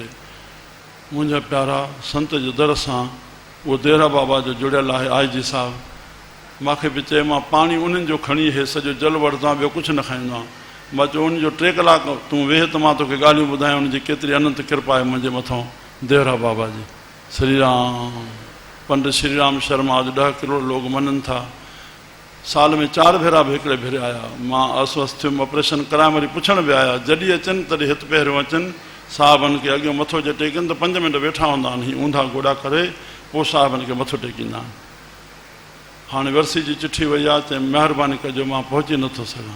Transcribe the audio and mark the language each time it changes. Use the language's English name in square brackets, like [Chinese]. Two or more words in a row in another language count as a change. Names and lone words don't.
[Sindhi] मुंहिंजा प्यारा संत जे दर सां उहो देरा बाबा जो जुड़ियल आहे IG साहिबु। मूंखे बि चए मां पाणी उन्हनि जो खणी हे सॼो जल वठंदो आहियां, ॿियो कुझु न खाईंदो आहियां। मां चयो उनजो 3 कलाक तूं वेह त मां तोखे ॻाल्हियूं ॿुधायां उनजी केतिरी अनंत कृपा आहे मुंहिंजे मथां देवरा बाबा जी। श्री राम। पंडित श्री राम शर्मा अॼु 10 करोड़ लोग मञनि था। साल में 4 भेरा बि हिकिड़े भेरे आया। मां अस्वस्थ थियुमि, ऑपरेशन कराए वरी पुछण बि आया। जॾहिं अचनि तॾहिं हिते पहिरियों अचनि, साहिबनि खे अॻियो मथो जे टेकनि त 5 मिंट वेठा हूंदा आहिनि, हीअं ऊंधा गोॾा करे पोइ साहिबनि खे मथो टेकींदा आहिनि। हाणे वर्सी जी चिठी वई आहे, चए महिरबानी कजो मां पहुची नथो सघां।